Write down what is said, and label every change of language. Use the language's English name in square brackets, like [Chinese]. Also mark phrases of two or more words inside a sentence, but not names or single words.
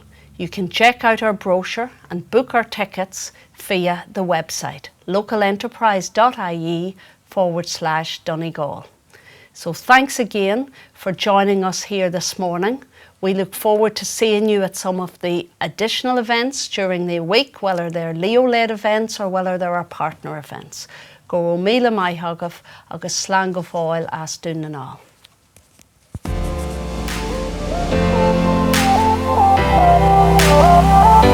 [English] You can check out our brochure and book our tickets via the website localenterprise.ie/Donegal. So thanks again for joining us here this morning. We look forward to seeing you at some of the additional events during the week, whether they're Leo-led events or whether they're our partner events. [Irish] Go míle maith agah agus slán go fáil as dún na [English] Bye.